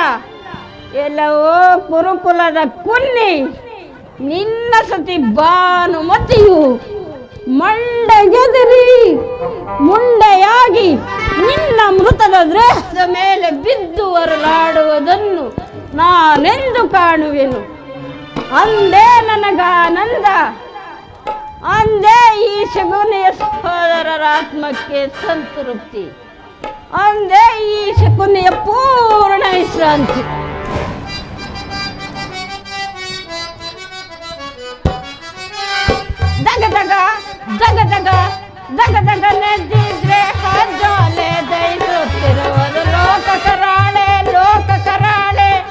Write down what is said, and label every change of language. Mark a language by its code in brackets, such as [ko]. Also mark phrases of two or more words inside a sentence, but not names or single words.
[kn] ಎಲ್ಲವೋ ಕುರುಕುಲದ ಕುನ್ನಿ, ನಿನ್ನ ಸತಿ ಭಾನುಮತಿಯು ಮುಂಡೆಯಾಗಿ ನಿನ್ನ ಮೃತದ ದೇಹದ ಮೇಲೆ ಬಿದ್ದು ಹೊರಲಾಡುವುದನ್ನು ನಾನೆಂದು ಕಾಣುವೆನು. ಅಂದೇ ನನಗಾನಂದ, ಅಂದೇ ಈ ಶಕುನಿಯ ಸಹೋದರರ ಆತ್ಮಕ್ಕೆ ಸಂತೃಪ್ತಿ, ಅಂದೇ ಈ ಶಕುನಿಯ ಪೂರ್ಣ ವಿಶ್ರಾಂತಿ. ದಗದಗ ದಗದಗ ದಗದಗ ನೆದ್ದಿದ್ರೆ ಹಜ್ಜಾಲೆ ದಯಿಸುತ್ತಿರುವುದು ಲೋಕ ಕರಾಳೆ, ಲೋಕ ಕರಾಳೆ.